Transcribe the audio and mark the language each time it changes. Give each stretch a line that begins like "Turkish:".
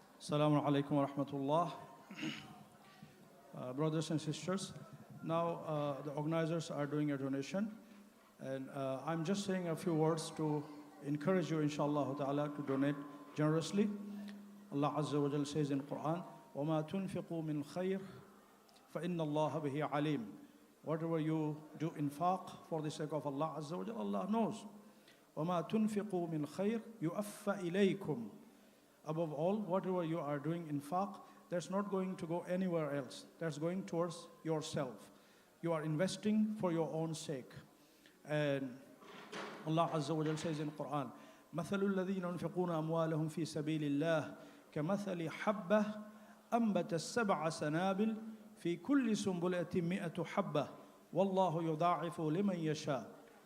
English: Assalamu alaikum wa rahmatullah. Brothers and sisters, now the organizers are doing a donation and I'm just saying a few words to encourage you inshallah ta'ala to donate generously. Allah Azza wa Jal says in Quran,
Arabic: وَمَا تُنْفِقُوا مِنْ خَيْرٍ فَإِنَّ اللَّهَ بِهِ عَلِيمٌ.
English: Whatever you do infaq for the sake of Allah Azza wa Jal, Allah knows.
Arabic: وَمَا تُنْفِقُوا مِنْ خَيْرٍ يُؤَفَّ إِلَيْكُمْ.
English: Above all, whatever you are doing infaq, that's not going to go anywhere else. That's going towards yourself. You are investing for your own sake. And Allah Azza wa Jal says in Quran,
Arabic: مثل الذين ينفقون أموالهم في سبيل الله كمثل حبة أنبت السبع سنابل في كل سنبلة 100 حبة والله يضاعف لمن يشاء.